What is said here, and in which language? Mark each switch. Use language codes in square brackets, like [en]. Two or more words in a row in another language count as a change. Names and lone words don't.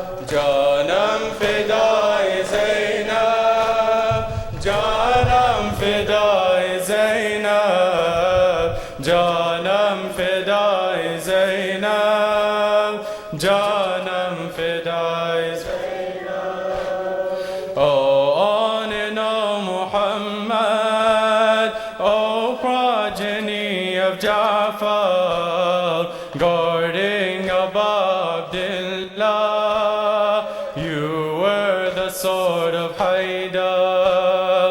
[ur] جانم فدائے زینب. جانم فدائے زینب. جانم فدائے زینب. جانم فدائے زینب. [en] Oh, on and on Muhammad, oh progeny of Ja'far, guarding Abu Abdullah, you were the sword of Haidar.